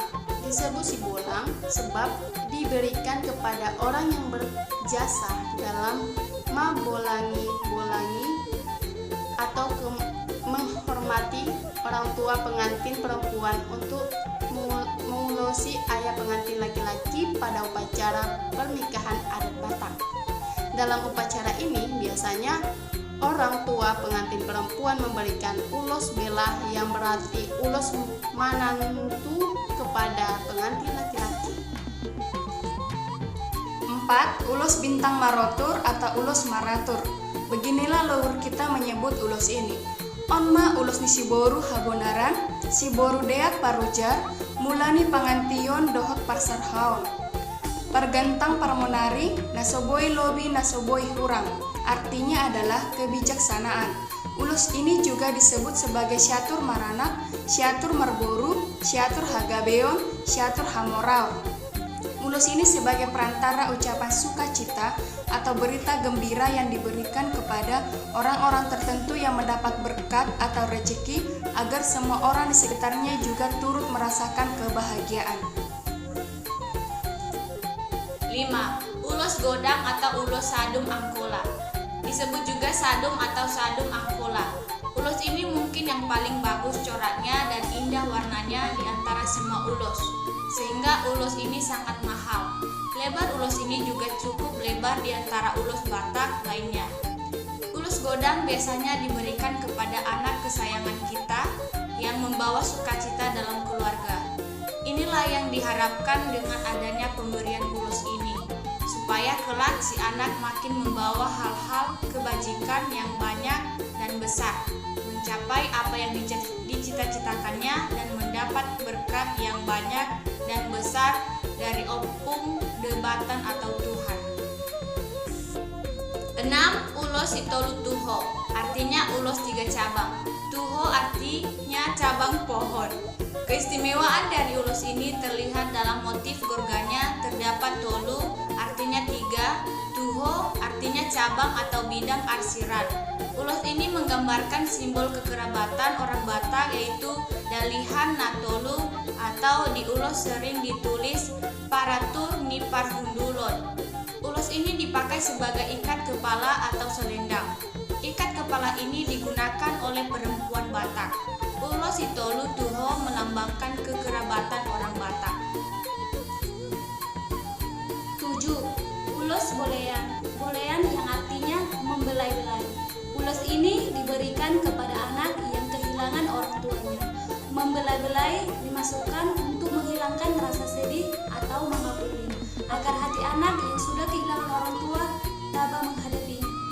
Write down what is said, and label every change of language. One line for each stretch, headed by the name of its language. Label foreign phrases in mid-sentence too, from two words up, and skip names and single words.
Indonesian: Disebut sibolang sebab diberikan kepada orang yang berjasa dalam mabolangi atau menghormati orang tua pengantin perempuan untuk mengulosi ayah pengantin laki-laki pada upacara pernikahan adat Batak. Dalam upacara ini biasanya orang tua pengantin perempuan memberikan ulos belah yang berarti ulos manantu kepada pengantin laki-laki. 4. Ulos bintang marotur atau ulos maratur. Beginilah leluhur kita menyebut ulos ini.
Batak Toba: Onma ulos ni Siboru Hagonaran, Siboru deak parujar, mulani pangantion dohot parsarhaon. Pergantang parmonari, nasoboi lobi nasoboi hurang,
Indonesian: artinya adalah kebijaksanaan. Ulos ini juga disebut sebagai
Batak Toba: syatur maranak, syatur marboru, syatur hagabeon, syatur hamorao.
Indonesian: Ulos ini sebagai perantara ucapan sukacita atau berita gembira yang diberikan kepada orang-orang tertentu yang mendapat berkat atau rezeki agar semua orang di sekitarnya juga turut merasakan kebahagiaan. 5. Ulos godang atau ulos sadum angkola. Disebut juga sadum atau sadum angkola. Ulos ini mungkin yang paling bagus coraknya dan indah warnanya di antara semua ulos, sehingga ulos ini sangat mahal. Lebar ulos ini juga cukup lebar di antara ulos Batak lainnya. Ulos godang biasanya diberikan kepada anak kesayangan kita yang membawa sukacita dalam keluarga. Inilah yang diharapkan dengan adanya pemberian ulos ini, supaya kelak si anak makin membawa hal-hal kebajikan yang banyak dan besar, mencapai apa yang dicita-citakannya dan mendapat berkat yang banyak dan besar dari
Batak Toba: opung debatan
Indonesian: atau Tuhan. 6. Ulos itolu tuho, artinya ulos 3 cabang. Tuho artinya cabang pohon. Keistimewaan dari ulos ini terlihat dalam motif gorganya. Terdapat tolu artinya 3, tuho artinya cabang atau bidang arsiran. Ulos ini menggambarkan simbol kekerabatan orang Batak, yaitu dalihan natolu, atau di ulos sering ditulis
Batak Toba: paratur nipar hundulon.
Indonesian: Ulos ini dipakai sebagai ikat kepala atau selendang. Ikat kepala ini digunakan oleh perempuan Batak. Ulos itolu tuho melambangkan kekerabatan orang Batak. 7. Ulos bolean. Bolean yang artinya membelai-belai. Ulos ini diberikan kepada anak yang kehilangan orang tuanya. Membelai-belai dimasukkan untuk menghilangkan rasa sedih atau mengampuni, agar hati anak yang sudah kehilangan orang tua tabah menghadapinya.